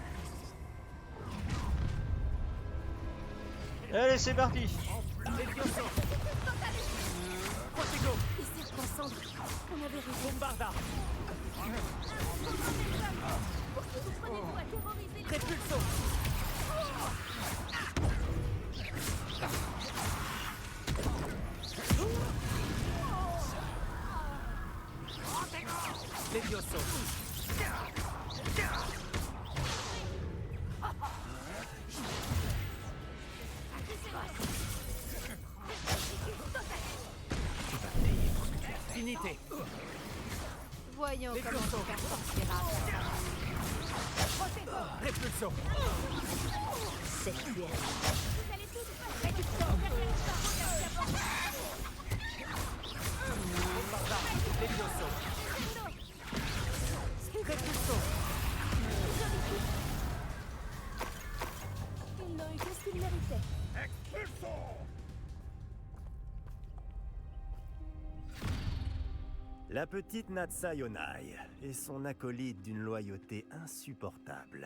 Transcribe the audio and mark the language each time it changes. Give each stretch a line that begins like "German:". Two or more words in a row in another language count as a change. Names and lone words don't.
French: Allez, c'est parti. Les serpents cendres, on avait raison. Bombarda. Prenez-vous à terroriser les... Répulso. Levioso. Finité. Voyons comment on faire sortir Répulso. Bombarda. Levioso. Répulso. Ils n'ont eu que ce qu'ils méritaient. La petite Natsa Yonai et son acolyte d'une loyauté insupportable.